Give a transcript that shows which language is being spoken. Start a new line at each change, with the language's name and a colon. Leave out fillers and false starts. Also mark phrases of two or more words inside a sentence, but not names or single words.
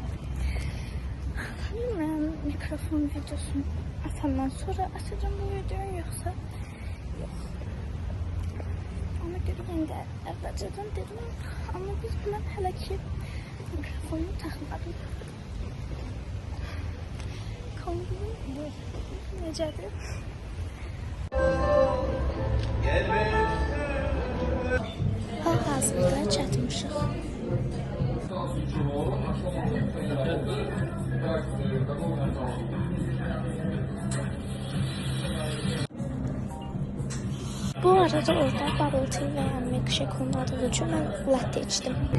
Turkish: Bilmiyorum mikrofon videosunu atandan sonra açacağım bu videoyu yoksa yok. Ona göre yine de evvelceden dedim ama biz ben hele ki mikrofonu takmadım.
Azerbaijani: Necədir? Hal-hazırda çatmışıq. Bu arada orada
English: bubble tea
Azerbaijani: və ya milkshake olmadığı üçün mən latte içdim.